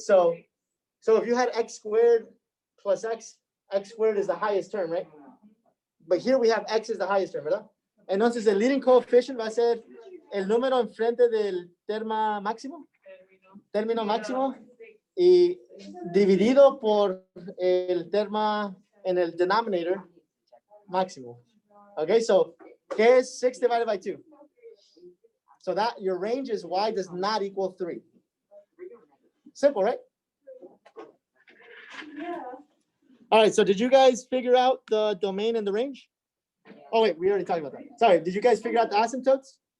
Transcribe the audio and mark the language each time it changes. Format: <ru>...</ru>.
<en>So if you had x squared plus x squared is the highest term, right? But here we have x is the highest term, ¿verdad?</en> <es>Entonces el leading coefficient va a ser el número enfrente del terma máximo, término máximo, y dividido por el terma en el denominator máximo.</es> <en>Okay, so</en> <es>¿qué es</es> <en>6 divided by 2? So that your range is y does not equal 3. Simple, right? Yeah. All right, so did you guys figure out the domain and the range? Oh wait, we already talked about that. Sorry, did you guys figure out the asymptotes?</en>